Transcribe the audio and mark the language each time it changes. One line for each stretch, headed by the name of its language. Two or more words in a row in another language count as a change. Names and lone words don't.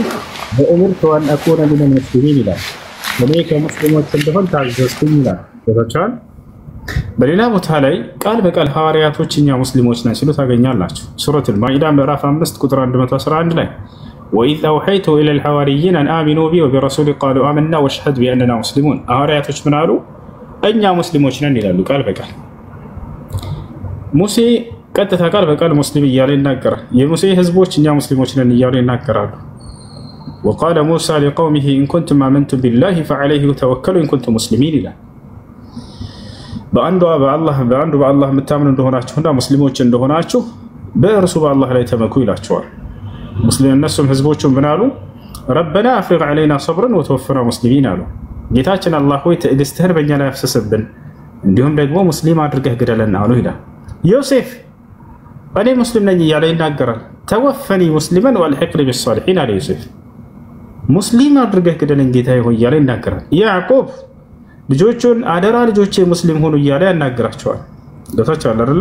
Arabic: وأمرت أن أكون من المسلمين
Amharic: ይላል። እኔ ከሙስሊሞች እንደሆን ታዘዝኩኝ ይላል። ወታቻላ በሌላ ቦታ ላይ ቃል በቃል ሐዋርያቶች እኛ ሙስሊሞች ነን ሲሉ ታገኛላችሁ። ሱረቱል ማኢዳ ምዕራፍ 5 ቁጥር 111 ላይ
Arabic: وإذ أوحيت إلى الحواريين أن آمنوا بي وبرسولي قالوا آمنا واشهد بأننا مسلمون
Amharic: ሐዋርያቶች ምን አሉ? እኛ ሙስሊሞች ነን ይላሉ ቃል በቃል። ሙሴ ቀጥታ ቃል በቃል ሙስሊም እያለ ይናገራል። የሙሴ ህዝቦች እኛ ሙስሊሞች ነን እያሉ ይናገራሉ።
Arabic: وقال موسى لقومه إن كنتم آمنتم بالله فعليه توكلوا إن كنتم مسلمين
Amharic: ይላል። በአንዱ በአላህ የምታምኑ እንደሆናችሁና ሙስሊሞች እንደሆናችሁ በእርሱ በአላህ ላይ ተመኩ ይላቸዋል። ሙስሊም እነሱም ህዝቦቹም ምን አሉ?
Arabic: ربنا أفرغ علينا صبرا وتوفنا مسلمين
Amharic: አሉ። ጌታችን አላህ ሆይ ትዕግስትህን በእኛ ላይ አፍስስብን፣ እንዲሁም ደግሞ ሙስሊም አድርገህ ግደለን አሉ ይላል። ዮሴፍ እኔ ሙስሊም ነኝ እያለ ይናገራል።
Arabic: توفني مسلما وألحقني بالصالحين
Amharic: አለ ዮሴፍ። ሙስሊም አድርገህ ግደለን ጌታዬ ሆይ እያለ ይናገራል። ያዕቆብ ልጆቹን አደራ ልጆቼ ሙስሊም ሆኑ እያለ ያናግራቸዋል። ዶታቻል አይደለ?